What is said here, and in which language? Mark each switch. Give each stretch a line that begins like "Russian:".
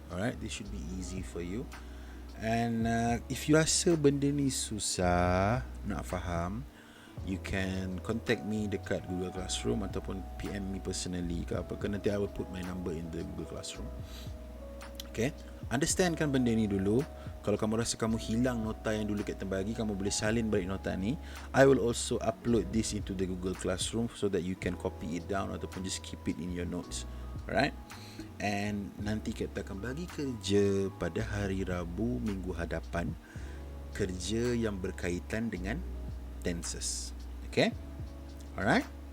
English: Alright, this should be easy for you.
Malay: And if you rasa benda ni susah nak faham,
English: you can contact me
Malay: dekat Google Classroom ataupun PM me personally ke apa ke.
English: Nanti I will put my number in the Google Classroom.
Malay: Okay, understand kan benda ni dulu. Kalau kamu rasa kamu hilang nota yang dulu Captain bagi, kamu boleh salin balik nota ni.
English: I will also upload this into the Google Classroom so that you can copy it down ataupun just keep it in your notes.
Malay: Alright. And nanti Captain akan bagi kerja pada hari Rabu minggu hadapan, kerja yang berkaitan dengan tenses. Okay. Alright.